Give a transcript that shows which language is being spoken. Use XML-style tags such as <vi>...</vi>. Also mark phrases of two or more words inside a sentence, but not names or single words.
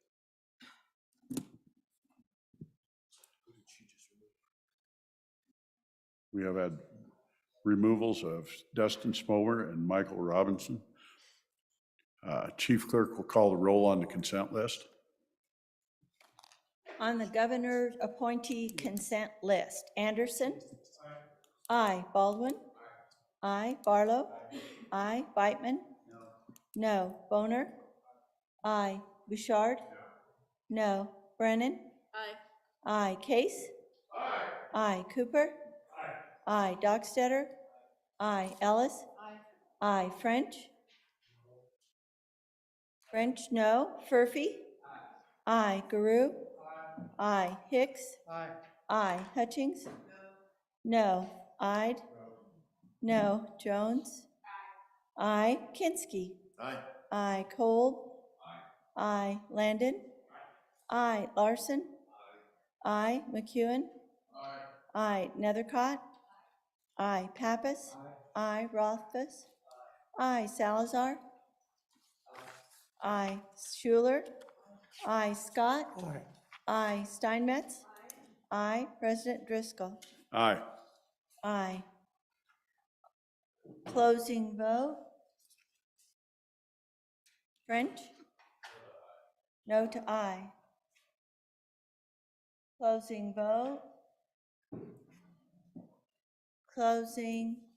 <en>We have had removals of Dustin Spomer and Michael Robinson. Chief Clerk will call the roll on the consent list. On the governor's appointee consent list, Anderson? Aye. Baldwin? Aye. Barlow? Aye. Beitman? No. Boner? Aye. Bouchard? No. Brennan? Aye. Aye. Case? Aye. Cooper? Aye. Dockstetter? Aye. Ellis? Aye. French? French, no. Furphy? Aye. Guru? Aye. Hicks? Aye. Hutchings? No. Ide? No. Jones? Aye. Kinski? Aye. Kolb? Aye. Landon? Aye. Larson? Aye. McEwen? Aye. Nethercott? Aye. Pappas? Aye. Rothfuss? Aye. Salazar? Aye. Schuler? Aye. Scott? Aye. Steinmetz? Aye. President Driscoll? Aye. Aye. Closing vote. French? No to aye. Closing vote. Closing.</en>